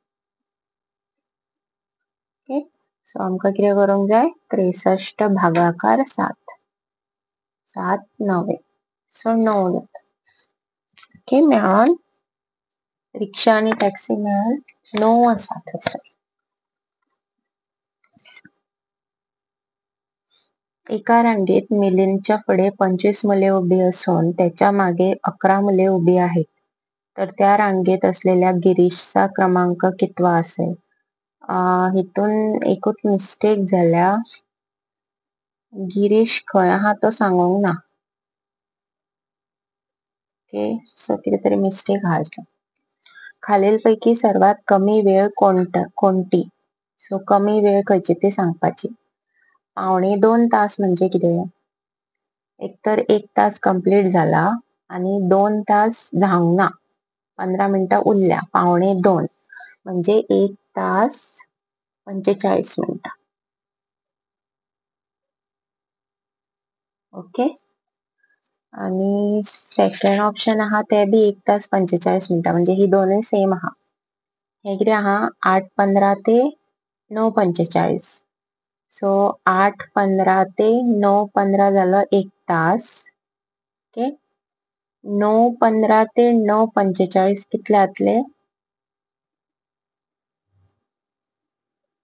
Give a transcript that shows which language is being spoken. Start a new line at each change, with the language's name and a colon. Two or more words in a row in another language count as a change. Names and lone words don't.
Konkani: ओके. सो आमकां कितें करूंक जाय? 63 भागाकार 7. 7 9. सो 9 जाता. ओके. मेळोन रिक्षा आणि टॅक्सी मेळोन 9 आसा थंयसर.
Marathi: एका रांगेत मिलिंदच्या पुढे 25 मुले उभी असून त्याच्या मागे 11 मुले उभी आहेत. तर त्या रांगेत असलेल्या गिरीशचा क्रमांक कितवा असेल?
Konkani: हितून एकूच मिस्टेक झाल्या. गिरीश खंय आहा तो सांगूंक ना. ओके. सो कितें तरी मिस्टेक आहा हितून.
Marathi: खालीलपैकी सर्वात कमी वेळ कोणती?
Konkani: सो कमी वेळ खंयची ती सांगपाची. 1.25 तास म्हणजे कितें? एक तर 1 तास कंप्लीट झाला आणि 2 तास जावंक ना. 15 मिनिटं उरल्या. 1.25 म्हणजे 1 तास 45 मिनिटं. ओके. आणि
English: second option
Konkani: आहा ते बी 1 तास 45 मिनिटं, म्हणजे ही दोनूय सेम आहा. हे कितें आहा? 8:15 ते 9:45. सो 8:15 ते 9:15 जालो 1 तास. ओके. 9:15 ते 9:45 कितले जातले?